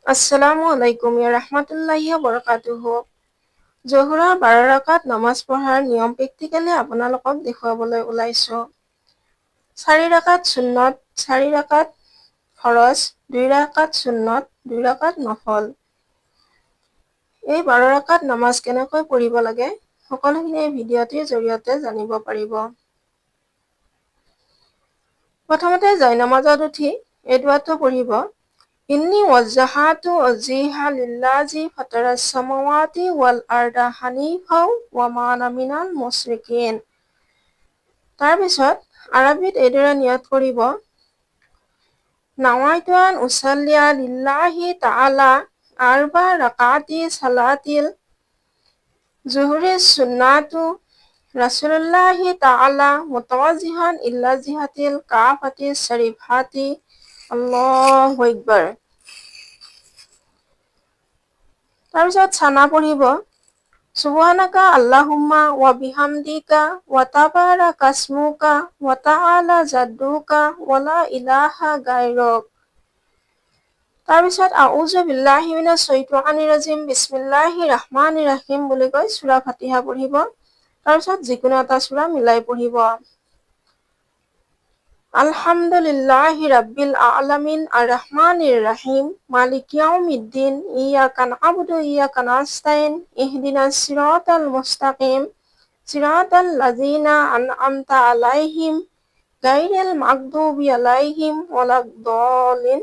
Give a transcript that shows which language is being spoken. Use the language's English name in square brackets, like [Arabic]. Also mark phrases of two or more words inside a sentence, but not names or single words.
[Arabic] السلام عليكم يا رحمة الله وبركاته. [Assamese] জোহৰৰ 12 ৰাকাত নামাজ পঢ়াৰ নিয়ম প্ৰেক্টিকেলি আপোনালোকক দেখুৱাবলৈ ওলাইছো। 4 ৰাকাত সুন্নত, 4 ৰাকাত ফৰজ, 2 ৰাকাত সুন্নত, 2 ৰাকাত নফল। এই 12 ৰাকাত নামাজ কেনেকৈ পঢ়িব লাগে সকলোখিনি এই ভিডিঅ'টিৰ জৰিয়তে জানিব পাৰিব। প্ৰথমতে জয়নামাজত উঠি এই দুআটো পঢ়িব। [Arabic] إني وجهت وجهي للذي فطر السماوات والأرض حنيفا وما أنا من المشركين. [Assamese] তাৰ পিছত আৰবীত এইদৰে নিয়ত কৰিব: [Arabic] نويت أن أصلي لله تعالى أربع ركعات صلاة الظهر سنة رسول الله تعالى متوجها إلى جهة الكعبة الشريفة. الله أكبر. [Assamese] তাৰপিছত ছানা পঢ়িব: [Arabic] سبحانك اللهم وبحمدك وتبارك اسمك وتعالى جدك ولا إله غيرك. [Assamese] তাৰপিছত [Arabic] أعوذ بالله من الشيطان الرجيم بسم الله الرحمن الرحيم [Assamese] বুলি কৈ সূৰা ফাতিহা পঢ়িব। তাৰপিছত যিকোনো এটা সূৰা মিলাই পঢ়িব। [Arabic] الحمد لله رب العالمين الرحمن الرحيم مالك يوم الدين إياك نعبد وإياك نستعين اهدنا الصراط المستقيم صراط الذين أنعمت عليهم غير المغضوب عليهم ولا الضالين.